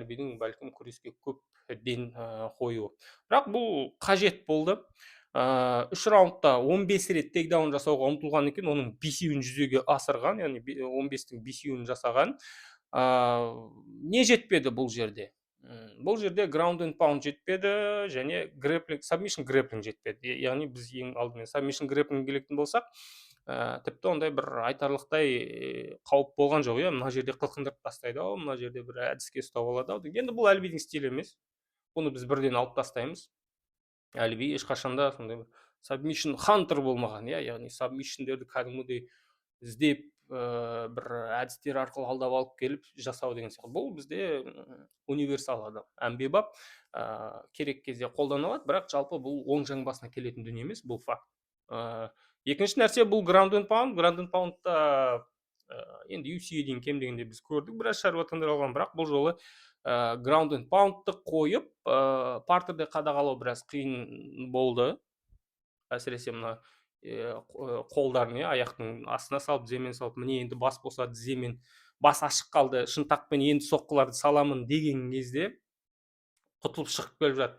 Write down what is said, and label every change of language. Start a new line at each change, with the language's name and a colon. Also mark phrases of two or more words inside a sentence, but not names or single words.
Kazakh: Альбидің бәлкім күреске көп ден қоюы. Бірақ бұл қажет болды. 3 раундта 15 рет тейкдаун жасауға ұмтылған екен, оның 5-еуін жүзеге асырған, яғни 15-тің 5-еуін жасаған. Не жетпеді бұл жерде? Бұл жерде
English: ground and pound
Kazakh: жетпеді, және
English: submission grappling
Kazakh: жетпеді. Яғни біз ең алдымен
English: submission grappling
Kazakh: келетін болсақ, тіпті ондай бір айтарлықтай қауіп болған жоқ, иә, мына жерде қылқындырып тастайды ау, мына жерде бір әдіске ұстап алады ау. Енді бұл Альбидің стилі емес. Бұны біз бірден алып тастаймыз. Альби ешқашанда сондай
English: submission hunter
Kazakh: болмаған, иә, яғни submissionдерді кәдімгідей іздеп бір әдістер арқылы алдап алып келіп жасау деген сияқты. Бұл бізде универсал адам, әмбебап, керек кезде қолданылады, бірақ жалпы бұл оң жаңбасына келетін дүние емес, бұл факт. Екінші нәрсе, бұл
English: ground and poundта
Kazakh: енді UFC-ге дейін кем дегенде біз көрдік, біраз шаруа тындырылған, бірақ бұл жолы
English: ground and poundты
Kazakh: қойып партерде қадағалау біраз қиын болды. Әсіресе мына қолдарын, аяқтың астына салып, тіземен салып, міне енді бас болса тіземен, бас ашық қалды, шынтақпен енді соққыларды саламын деген кезде құтылып шығып келіп жатты.